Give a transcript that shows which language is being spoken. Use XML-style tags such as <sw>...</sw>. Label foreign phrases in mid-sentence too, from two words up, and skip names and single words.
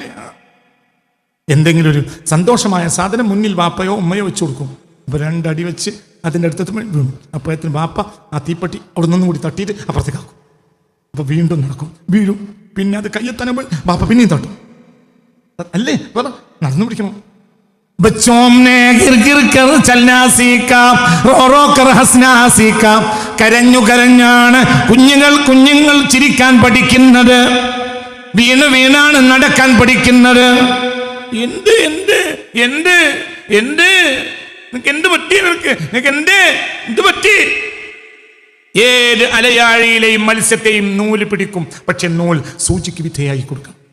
<ml>എന്തെങ്കിലും ഒരു സന്തോഷമായ സാധനം മുന്നിൽ ബാപ്പയോ ഉമ്മയോ വെച്ച് കൊടുക്കും. അപ്പോൾ 2 അടി വെച്ച് അതിൻ്റെ അടുത്ത് വീണു. അപ്പോഴത്തിന് ബാപ്പ ആ തീപ്പെട്ടി അവിടെ നിന്നും കൂടി തട്ടിയിട്ട് അപ്പുറത്തേക്കാക്കും. അപ്പോൾ വീണ്ടും നടക്കും, വീഴും. പിന്നെ അത് കയ്യെത്താനുമ്പോൾ ബാപ്പ പിന്നെയും തട്ടും. അല്ലേ നടന്നു പിടിക്കണം.</ml> <hi>बच्चों ने गिर गिर कर चलना सीखा, रो रो कर हंसना सीखा.</hi> <ml>കരഞ്ഞു കരഞ്ഞാണ് കുഞ്ഞുങ്ങൾ ചിരിക്കാൻ പഠിക്കുന്നത്. വീണ് വീണാണ് നടക്കാൻ പഠിക്കുന്നത്. എന്ത് എന്ത് എന്ത് എന്ത് എന്ത് പറ്റി? നിനക്ക് എന്ത് പറ്റി? ഏത് അലയാഴിയിലെയും മത്സ്യത്തെയും നൂല് പിടിക്കും, പക്ഷെ നൂൽ സൂചിക്ക് വിധേയായി കൊടുക്കും.</ml>